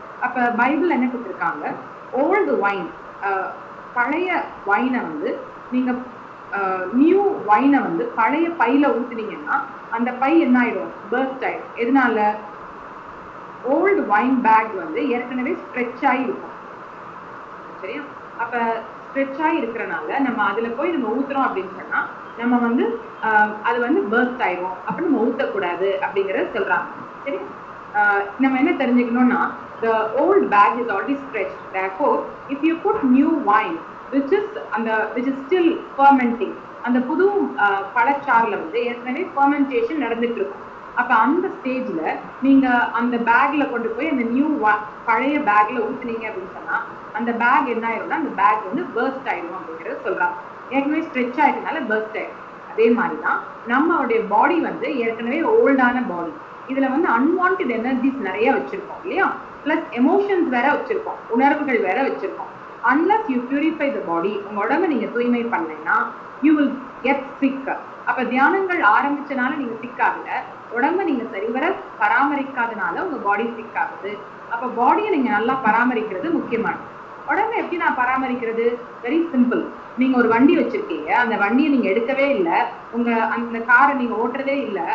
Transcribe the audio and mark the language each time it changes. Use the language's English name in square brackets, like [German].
[Tamil] அப்ப பைபிள் என்ன கொடுத்துருக்காங்க? ஓல்டு வைன், பழைய வைனை வந்து நீங்க நியூ வைனை வந்து பழைய பையில ஊத்துனீங்கன்னா அந்த பை என்ன ஆயிடும்? பர்ஸ்ட் ஆயிடும். எதனால? ஓல்டு வைன் பேக் வந்து ஏற்கனவே ஸ்ட்ரெச் ஆகி இருக்கும். சரியா? அப்ப ஸ்ட்ரெச் ஆகி இருக்கிறனால நம்ம அதுல போய் நம்ம ஊத்துறோம் அப்படின்னு சொன்னா நம்ம வந்து அது வந்து பர்ஸ்ட் ஆயிடும். அப்ப நம்ம ஊத்தக்கூடாது அப்படிங்கறத சொல்றாங்க. சரி, நம்ம என்ன தெரிஞ்சுக்கணும்னா [English] the old bag is already stretched. Therefore, if you put new wine which is still fermenting, [Tamil] அந்த புது பழச்சாறுல வந்து ஏற்கனவே ஃபெர்மெண்டேஷன் நடந்துட்டு இருக்கும். அப்ப அந்த ஸ்டேஜ்ல நீங்க அந்த பேக்ல கொண்டு போய் அந்த நியூ பழைய பேக்ல ஊத்துனீங்க அப்படின்னு சொன்னா அந்த பேக் என்ன ஆயிரும்னா அந்த பேக் வந்து பர்ஸ்ட் ஆயிடும் அப்படிங்கறத சொல்றாங்க. ஏற்கனவே ஸ்ட்ரெச் ஆயிட்டனால பர்ஸ்ட் ஆயிடும். அதே மாதிரிதான் நம்மளுடைய பாடி வந்து ஏற்கனவே ஓல்டான பாடி. இதுல வந்து அன்வான்ட் எனர்ஜிஸ் நிறைய வச்சிருக்கோம் இல்லையா? பிளஸ் எமோஷன்ஸ் வேற வச்சிருக்கோம், உணர்வுகள் வேற வச்சிருக்கோம். [English] unless you purify the body, [Tamil] உங்க உடம்பை நீங்க தூய்மை பண்ணலைன்னா [English] you will get sick. [Tamil] அப்ப தியானங்கள் ஆரம்பிச்சனால நீங்க சிக் ஆகல, உடம்பை நீங்க சரிவர பராமரிக்காதனால உங்க பாடி சிக் ஆகுது. அப்ப பாடியை நீங்க நல்லா பராமரிக்கிறது முக்கியமானது. உடம்பை எப்படி நான் பராமரிக்கிறது? Very simple. நீங்க ஒரு வண்டி வச்சிருக்கீங்க, அந்த வண்டியை நீங்க எடுக்கவே இல்லை, அந்த காரை நீங்க ஓட்டுறதே இல்லை.